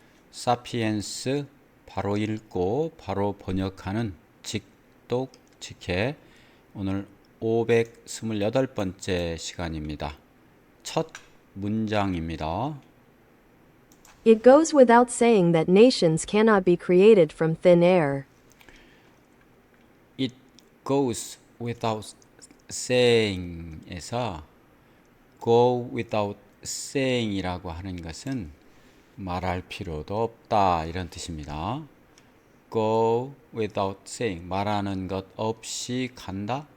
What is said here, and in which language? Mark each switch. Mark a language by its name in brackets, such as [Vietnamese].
[Korean] 사피엔스 바로 읽고 바로 번역하는 직독 직해 오늘 528번째 시간입니다. 첫 문장입니다. [English] It goes without saying that nations cannot be created from thin air. [Korean] It goes without saying 에서 go without saying이라고 하는 것은 말할 필요도 없다 이런 뜻입니다. go without saying 말하는 것 없이 간다.